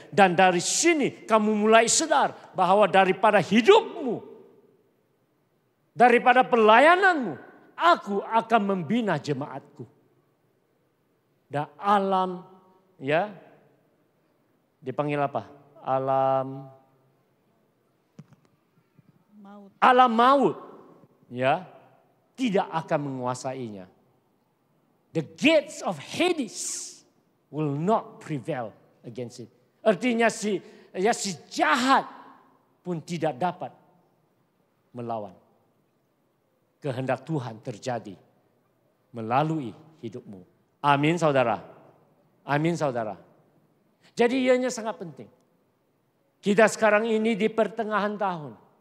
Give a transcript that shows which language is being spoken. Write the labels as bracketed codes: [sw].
[ms] Dan dari sini kamu mulai sadar bahwa daripada hidupmu, daripada pelayananmu, aku akan membina jemaatku." Dan alam ya, dipanggil apa? Alam maut, ya, tidak akan menguasainya. [en] The gates of Hades will not prevail against it. [ms] Artinya si jahat pun tidak dapat melawan kehendak Tuhan terjadi melalui hidupmu. Amin saudara. Amin saudara. Jadi ianya sangat penting. Kita sekarang ini di pertengahan tahun.